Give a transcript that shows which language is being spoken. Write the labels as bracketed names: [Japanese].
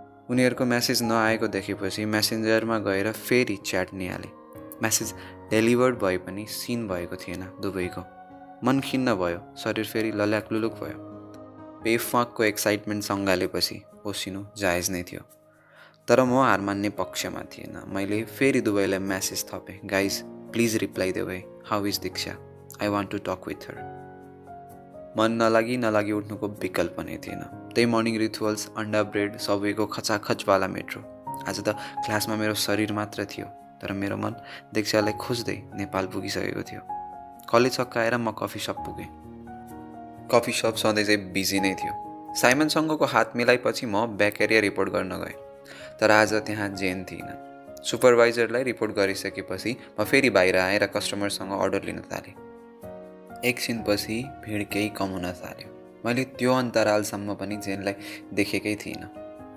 [Nepali] उनीहरूको मेसेज नआएको देखेपछि मेसेन्जरमा गएर फेरि च्याट निहालेँ। मेसेज डेलिभर्ड भए पनि सिन भएको थिएन दुवैको। मन खिन्न भयो, शरीर फेरि लल्याकलुलुक भयो। बेफाकको एक्साइटमेन्ट सँगालेपछि ओसिनु जायज नै थियो। तर म हार मान्ने पक्षमा थिएन। मैले फेरि दुवैलाई मेसेज थपेँ, गाइज प्लिज रिप्लाई देऊ है, [English] How is Diksha, I want to talk with her. [Nepali] मन नलागी उठ्नुको विकल्प नै थिएन। त्यही मर्निङ रिचुअल्स, अन्डा ब्रेड, सबैको खचाखचवाला मेट्रो। आज त क्लासमा मेरो शरीर मात्र थियो, तर मेरो मन दीक्षालाई खोज्दै नेपाल पुगिसकेको थियो। कलेज सकाएर म कफी सप पुगेँ। कफी सप सधैँ चाहिँ बिजी नै थियो। साइमनसँगको हात मिलाएपछि म ब्याक एरिया रिपोर्ट गर्न गएँ, तर आज त्यहाँ जेन थिइनँ। सुपरभाइजरलाई रिपोर्ट गरिसकेपछि म फेरि बाहिर आएर कस्टमरसँग अर्डर लिन थालेँ। एकछिनपछि भिड केही कम हुन थाल्यो। मैले त्यो अन्तरालसम्म पनि जेनलाई देखेकै थिइनँ।